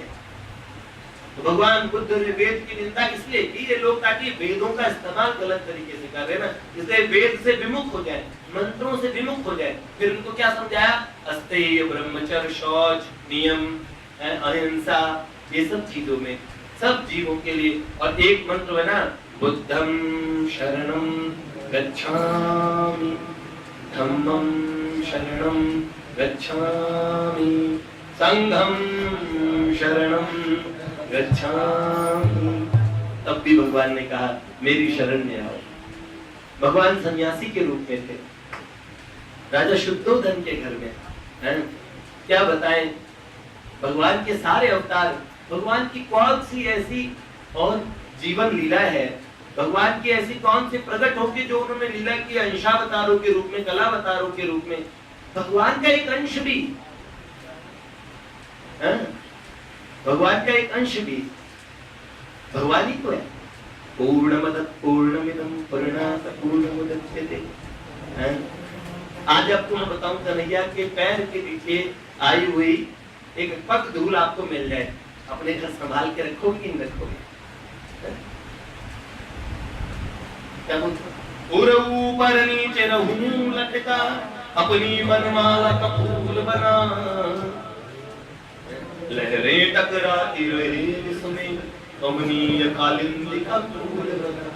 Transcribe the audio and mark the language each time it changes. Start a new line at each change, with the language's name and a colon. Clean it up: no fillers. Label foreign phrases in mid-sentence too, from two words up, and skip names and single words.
Hindi: तो भगवान बुद्ध ने वेद की निंदा इसलिए की, ये लोग ताकि वेदों का इस्तेमाल गलत तरीके से कर रहे ना, इसलिए वेद से विमुख हो जाए, मंत्रों से विमुख हो जाए। फिर उनको क्या समझाया? अस्तेय, ब्रह्मचर्य, शौच, नियम, अहिंसा, ये सब चीजों में सब जीवों के लिए। और एक मंत्र है ना,
Pali: बुद्धं शरणं गच्छामि, धम्मं शरणं गच्छामि, संघं शरणं गच्छामि।
Hindi: भी भगवान ने कहा मेरी शरण में आओ। भगवान सन्यासी के रूप में थे, राजा शुद्धोधन के घर में हैं? क्या बताएं, भगवान के सारे अवतार, भगवान की कौन सी ऐसी और जीवन लीला है, भगवान की ऐसी कौन सी प्रकट होगी जो उन्होंने लीला की अंशावतारों के रूप में, कलावतारों के रूप में, भगवान का एक अंश भी, भगवान का एक अंश भी भगवान ही तो है।
Sanskrit: पूर्णमदः पूर्णमिदं पूर्णात् पूर्णमुदच्यते।
Hindi: आज आपको मैं बताऊं, कन्हैया के पैर के नीचे आई हुई एक पग धूल आपको मिल जाए, अपने घर संभाल के रखोगे कि नहीं रखोगे? क्या बोलते, ऊपर नीचे रहूं लटका, अपनी बनमाला का फूल बना, लहरें टकराती रहे इसमें, कमनीय कालिंदी का फूल बना।